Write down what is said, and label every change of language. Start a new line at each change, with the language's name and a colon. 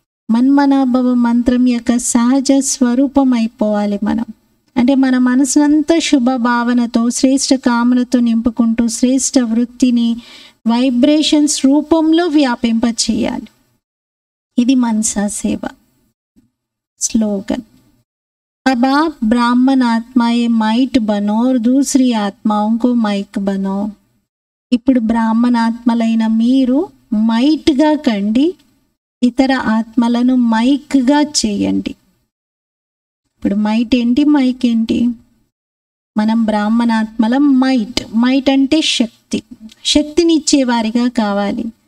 Telugu: మన్మనాభవ మంత్రం యొక్క సహజ స్వరూపం అయిపోవాలి మనం. అంటే మన మనసునంతా శుభ భావనతో, శ్రేష్ఠ కామనతో నింపుకుంటూ శ్రేష్ఠ వృత్తిని వైబ్రేషన్స్ రూపంలో వ్యాపింప చేయాలి. ఇది మనసా సేవ.
Hindi: स्लोगन, अब आप ब्राह्मण आत्माएं माइट बनो और दूसरी आत्माओं को माइक बनो.
Telugu: ఇప్పుడు బ్రాహ్మణ ఆత్మలైన మీరు మైట్గా కండి, ఇతర ఆత్మలను మైక్గా చేయండి. ఇప్పుడు మైట్ ఏంటి, మైక్ ఏంటి? మనం బ్రాహ్మణాత్మల మైట్ అంటే శక్తి, శక్తినిచ్చేవారిగా కావాలి.